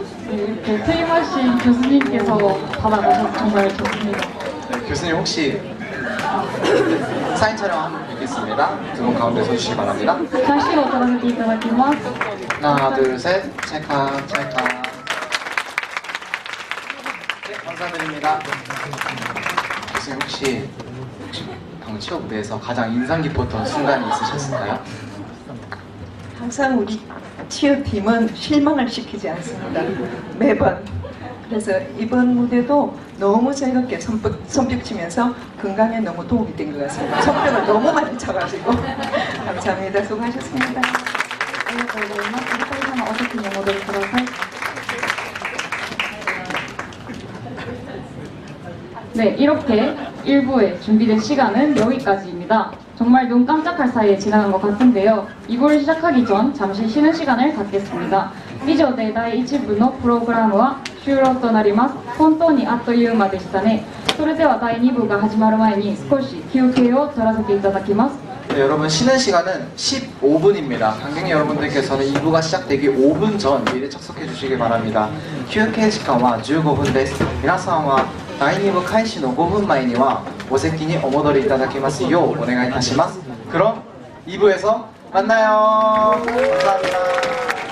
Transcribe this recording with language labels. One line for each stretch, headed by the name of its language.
Korean: 이렇게 퇴임하신 교수님께서 받아가셔서 정말 좋습니다. 네, 교수님 혹시 사인 촬영 한번 뵙겠습니다. 두 분 가운데 서주시기 바랍니다.
Japanese: 写真を撮らせていただきます。
Korean: 하나, 둘, 셋. 찰칵, 찰칵. 네, 감사드립니다. 교수님 혹시 방금 치어 무대에서 가장 인상 깊었던 순간이 있으셨을까요? 항상 우리 치어팀은 실망을 시키지 않습니다. 매번. 그래서 이번 무대도 너무 즐겁게 손뼉 치면서 건강에 너무 도움이 된 것 같습니다. 손뼉을 너무 많이 쳐가지고 감사합니다. 수고하셨습니다.
Japanese: ありがとうございます。お二人様お席にお戻りください。
Korean: 네, 이렇게 1부에 준비된 시간은 여기까지입니다. 정말 눈 깜짝할 사이에 지나간 것 같은데요. 2부를 시작하기 전 잠시 쉬는 시간을 갖겠습니다.
Japanese: 以上で第1部のプログラムは終了となります。本当にあっという間でしたね。それでは第2部が始まる前に少し休憩を取らせていただきます。
Korean: 네, 여러분 쉬는 시간은 15분입니다. 관객 여러분들께서는 2부가 시작되기 5분 전 미리 착석해 주시기 바랍니다.
Japanese: 休憩時間は15分です。皆さんは第2部開始の5分前にはお席にお戻りいただきますようお願いいたします。
Korean: 그럼 2부에서 만나요. 감사합니다.